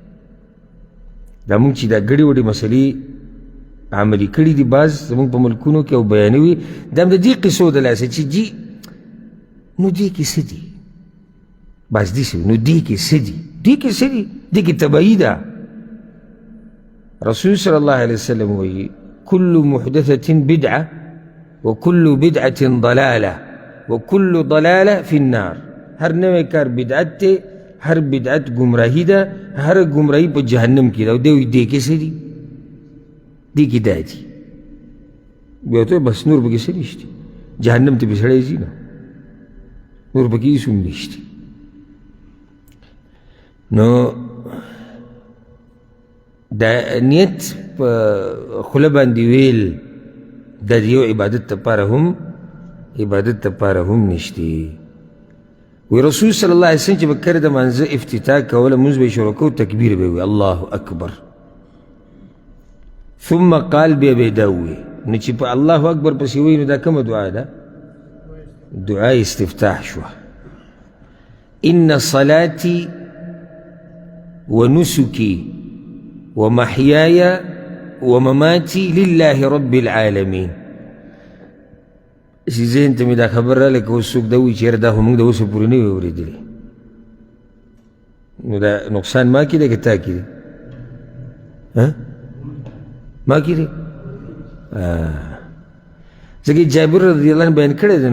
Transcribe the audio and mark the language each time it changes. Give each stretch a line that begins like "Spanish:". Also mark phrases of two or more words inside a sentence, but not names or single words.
Pashto: دا مونږ چې دا ګډې وډې مسلې عملي کړي دي بعض زموږ په ملکونو کې او بیانوي دا هم د دې قصو د لاسه چې جي نو دې کې څه دي بعض داسې نو دې کې څه دي دې کې څه دي دې کې تبعي ده.
Arabic: رسول صلی الله علیه وسلم وایي كل محدثة بدعة وكل بدعة ضلالة وكل ضلالة في النار.
Pashto: هر نوی کار بدعت دی. هر بدعت گمراهی ده. هر گمراهی په جهنم کې ده. او دی وایي دې کې څه دي دې کې دا دي. بیا ته بس نور پکې څه نشته. جهنم ته به سړی ځي نه نور پکې هېڅ هم نشته. نو دا نیت په خوله باندې ویل دا د یو عبادت دپاره هم نشتی. وی رسول
Arabic: صلی الله علیه وسلم
Pashto: چې به کله د مانځه افتتاح کوله مونځ به یې شروع کو تکبیر به وی
Arabic: الله اکبر ثم قال
Pashto: بیا به یې دا ووی. نو چې په الله اکبر پسې وی نو دا کومه دعا ده؟ دعا استفتاح شوه.
Arabic: ان صلاتي ونسكي ومحياي ومماتي لله رب العالمين.
Pashto: چې ذهن ته مې دا خبر راغله که اوس څوک دا وایي چې یاره دا خو موږ د اوسه پورې نه وي اورېدلې نو دا نقصان ما کې دی که تا کې دی؟ ما کې دی؟ ځکه جابر
Arabic: رضی الله عنه
Pashto: بیان کړی دی.